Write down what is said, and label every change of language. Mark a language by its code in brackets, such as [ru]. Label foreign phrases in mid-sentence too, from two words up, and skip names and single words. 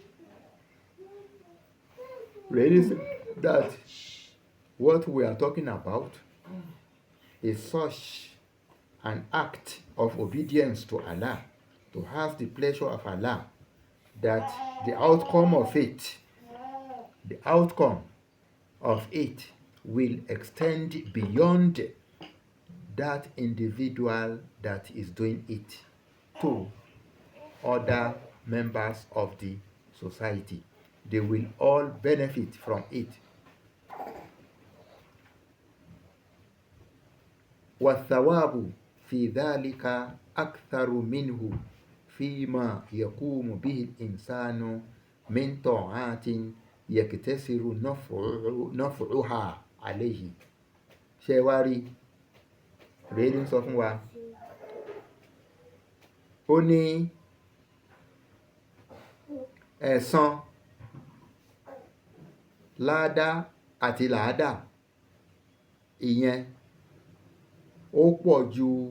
[en] Ruhailiy said that what we are talking about is such an act of obedience to Allah, to have the pleasure of Allah, that the outcome of it will extend beyond that individual that is doing it to other members of the society. They will all benefit from it. [ar] وَالثَّوَابُ في ذلك أكثر منه فيما يقوم به الإنسان من طاعات يكتسر نفعها عليه. [yo] ṣé wá rí rèé ló ń sọ fún wa, ó ní ẹ̀san ládá àti làádá ìyẹn ó pọ̀ ju